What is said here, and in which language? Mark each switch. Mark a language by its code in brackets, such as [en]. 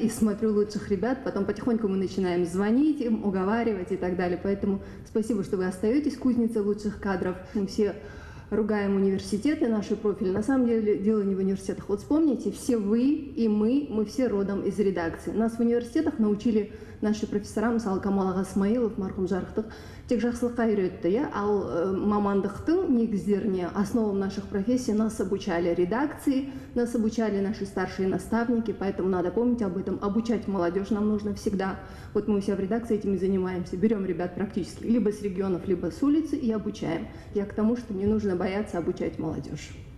[ru] И смотрю лучших ребят. Потом потихоньку мы начинаем звонить им, уговаривать и так далее. Поэтому спасибо, что вы остаетесь кузницей лучших кадров. Мы все ругаем университеты, наши профили. На самом деле дело не в университетах. Вот вспомните, все вы и мы все родом из редакции. Нас в университетах научили наши профессора, [kk] мысалы Камал аға Смаилов, марқұм жарықтық, тек жақсылыққа үйретті, иә? Ал мамандықтың негіздеріне, [ru] основам наших профессий нас обучали редакции, нас обучали наши старшие наставники, поэтому надо помнить об этом. Обучать молодежь нам нужно всегда. Вот мы у себя в редакции этим и занимаемся. Берем ребят практически либо с регионов, либо с улицы и обучаем. Я к тому, что не нужно бояться обучать молодежь.